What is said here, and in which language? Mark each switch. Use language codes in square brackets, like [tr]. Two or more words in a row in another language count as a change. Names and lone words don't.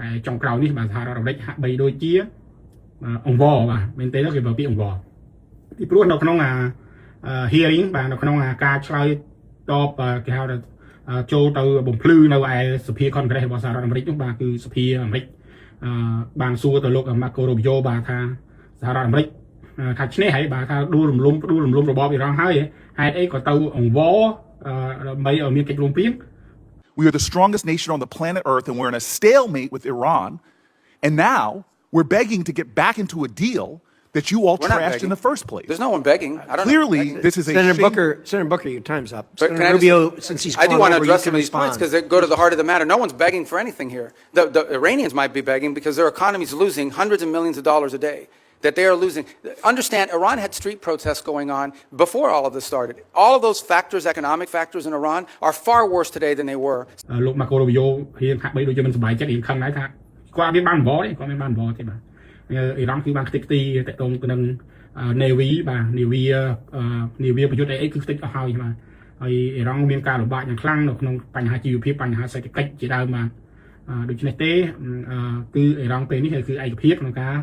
[km] ចុងក្រោយនេះបាទសហរដ្ឋអាមេរិកហាក់បីដូចជាអង្វរបាទមែនទេគេប្រើពាក្យអង្វរពីព្រោះនៅក្នុងhearing បាទនៅក្នុងការឆ្លើយតបគេហៅថាចូលទៅបំភ្លឺនៅឯសភា Congress របស់សហរដ្ឋអាមេរិកនោះបាទគឺសភាអាមេរិកបានសួរទៅលោក Marco Rubio បាទថាសហរដ្ឋអាមេរិកថាឈ្នះហើយបាទថាដួលរំលំរបបអ៊ីរ៉ង់ហើយហេតុអីក៏ទៅអង្វរដើម្បីឲ្យមានកិច្ចព្រមព្រៀង [en] We are the strongest nation on the planet Earth, and we're in a stalemate with Iran. And now we're begging to get back into a deal that you all trashed in the first place. There's no one begging. I don't Clearly, know. this is a Senator Booker, your time's up. But Senator Rubio, since he's I do want to over, address you some can of these points respond. because they go to the heart of the matter. No one's begging for anything here. The Iranians might be begging because their economy's losing hundreds of millions of dollars a day. That they are losing. Understand, Iran had street protests going on before all of this started. All of those factors, economic factors in Iran, are far worse today than they were. [km] លោក Marco Rubio រៀងហាក់បីដូចជាមិនសប្បាយចិត្តរៀងខឹងដែរថាគាត់មានបានអង្វរទេគាត់មានបានអង្វរទេបាទអ៊ីរ៉ង់គឺបានខ្ទេចខ្ទីតកតងទៅនឹង Navy បាទ Navy ប្រយុទ្ធអីគឺខ្ទេចអស់ហើយបាទហើយ អ៊ីរ៉ង់មានការលំបាកយ៉ាងខ្លាំងនៅក្នុងបញ្ហាជីវភាពបញ្ហាសេដ្ឋកិច្ចជាដើមបាទដូច្នេះទេគឺអ៊ីរ៉ង់ពេលនេះគឺឯកភាពក្នុងការ